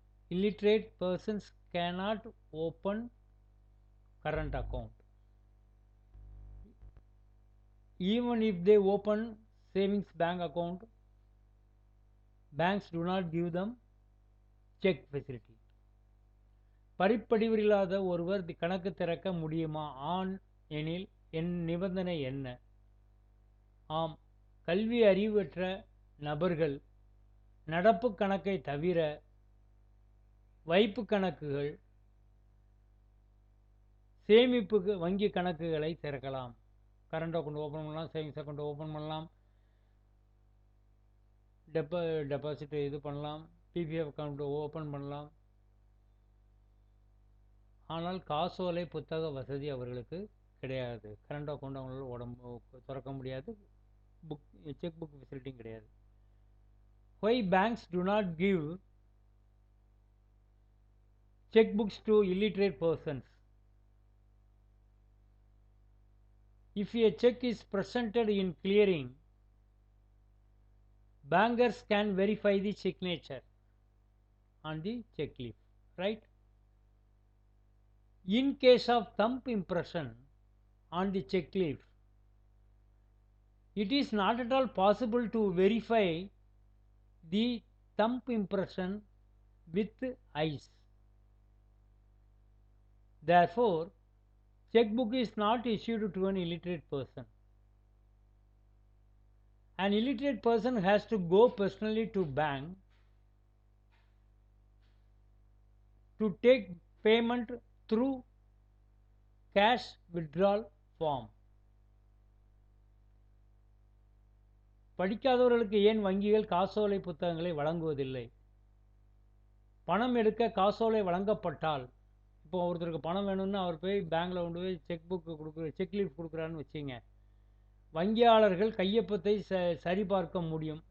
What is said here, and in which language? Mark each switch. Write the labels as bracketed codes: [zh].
[ta] Illiterate persons cannot open current account. Even if they open savings bank account, banks do not give them check facility. படிப்பறிவில்லாத ஒருவர் கணக்கு திறக்க முடியுமா? ஆண் எனில் என் நிபந்தனை என்ன? ஆம், கல்வி அறிவற்ற நபர்கள் நடப்பு கணக்கை தவிர வைப்பு கணக்குகள், சேமிப்பு வங்கி கணக்குகளை திறக்கலாம். கரண்ட் அக்கௌண்ட் ஓப்பன் பண்ணலாம், சேவிங்ஸ் அக்கௌண்ட் ஓப்பன் பண்ணலாம், டெபாசிட் இது பண்ணலாம், பிபிஎஃப் அக்கௌண்ட் ஓப்பன் பண்ணலாம். ஆனால் காசோலை புத்தக வசதி அவர்களுக்கு கிடையாது. கரண்ட் அக்கௌண்ட் அவங்களால திறக்க முடியாது. செக் புக் ஃபெசிலிட்டியும் கிடையாது. [en] Why banks do not give checkbooks to illiterate persons? If a check is presented in clearing, bankers can verify the signature on the check leaf, right? In case of thumb impression on the check leaf, it is not at all possible to verify the thumb impression with eyes. Therefore, checkbook is not issued to an illiterate person. An illiterate person has to go personally to bank to take payment through cash withdrawal form. [ta] படிக்காதவர்களுக்கு ஏன் வங்கிகள் காசோலை புத்தகங்களை வழங்குவதில்லை? பணம் எடுக்க காசோலை வழங்கப்பட்டால், இப்போ ஒருத்தருக்கு பணம் வேணும்னு அவர் போய் பேங்க்கில் கொண்டு போய் செக் புக்கு கொடுக்குற செக் லீஃப் கொடுக்குறான்னு வச்சுங்க, வங்கியாளர்கள் கையொப்பத்தை சரிபார்க்க முடியும்.